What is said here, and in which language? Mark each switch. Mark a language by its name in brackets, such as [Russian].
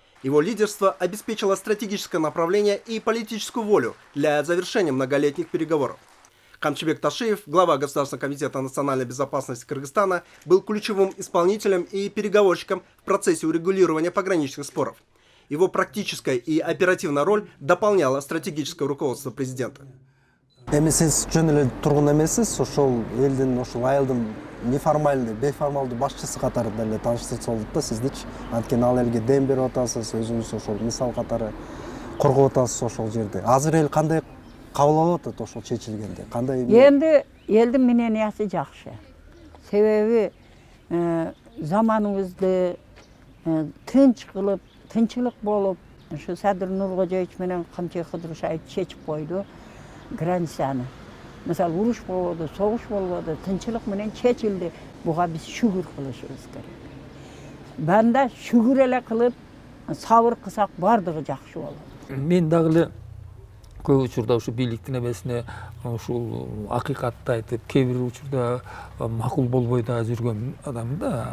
[Russian] Его лидерство обеспечило стратегическое направление и политическую волю для завершения многолетних переговоров. Камчыбек Ташиев, глава Государственного комитета национальной безопасности Кыргызстана, был ключевым исполнителем и переговорщиком в процессе урегулирования пограничных споров. Его практическая и оперативная роль дополняла стратегическое руководство президента. [Kyrgyz] Сиз жөн эле тургун эмессиз, ошол элдин, ошол айылдын неформальный, бейформалдуу башчысы катары деле таанышсыз болдук да сиздичи. Анткени ал элге дем берип атасыз, өзүңүз ошол мисал катары коргоп атасыз ошол жерде. Азыр эл кандай кабыл алып атат ошол чечилгенде? Кандай? Эми элдин менениясы жакшы. Себеби заманыбызды тынч кылып, тынчылык болуп, ушу Садыр Нуркожоевич менен Камчыбек Кыдырышаев чечип койду. Границаны. Mesela uruş болду, soğuş болду, тынчылык менен чечилди. Буга биз шүгүр кылышыбыз керек. Банда шүгүр эле кылып, сабыр кылсак бардыгы жакшы болот. Мен дагы эле көп учурда ушу бийликтин эмесине ушул акыйкатты айтып, кээ бир учурда макул болбой да жүргөн адам да.